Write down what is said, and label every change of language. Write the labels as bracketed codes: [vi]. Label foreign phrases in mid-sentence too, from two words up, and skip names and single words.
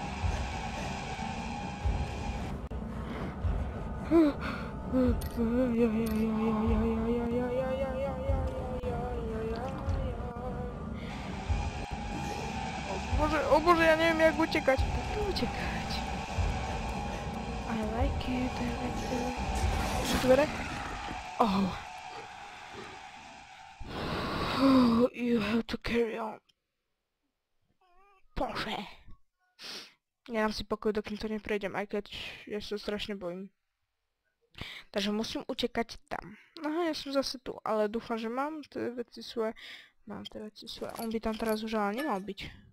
[sk] O bože, ja neviem, jak utekať. Poďme utekať. [en] I like it. [sk] Čo dvere? Oh. [en] Oh, you have to carry on. [sk] Bože. Ja dám si pokoj, dokým to neprejdem, aj keď ja sa strašne bojím. Takže musím utekať tam. Aha, ja som zase tu, ale dúfam, že mám tie veci svoje. Mám tie veci svoje. On by tam teraz už ale nemal byť.